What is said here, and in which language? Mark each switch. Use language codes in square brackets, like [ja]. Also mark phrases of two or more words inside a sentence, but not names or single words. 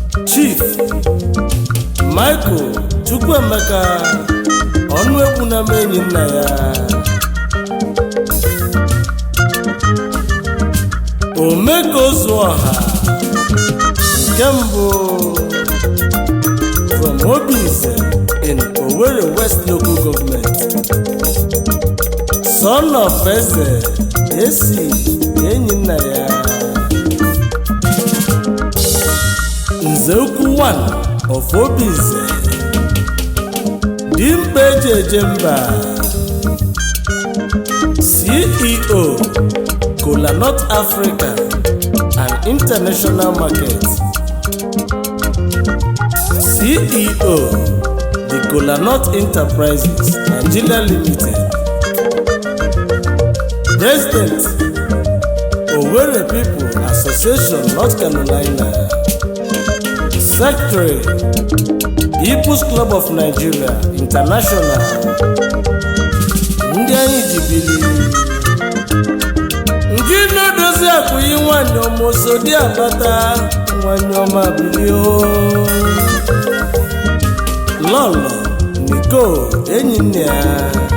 [ig] Chief Michael Chukwuemeka, ọnụ egwu na m enyi nna ya. Omeka Ozuọha, nke mbụ, [en] from Obinze in Owerri West Local Government. Son of [ig] Eze, esi enyi nna ya. Nze Ukwu [en] one of [ig] Obinze. Dimkpa eji eje mba. [en] C E O, Kola North Africa and International Market. C E O, the Kola North Enterprises, Nigeria Limited. President, Owerri People Association, North Carolina. Secretary, People's Club of Nigeria International. [ig] Ndị anyị ji bili. Ndị na-edozi akụ yi nwanyị ọma Osodi Abata, nwanyị ọma bili o. Lọlọ Nico, enyi nne ya.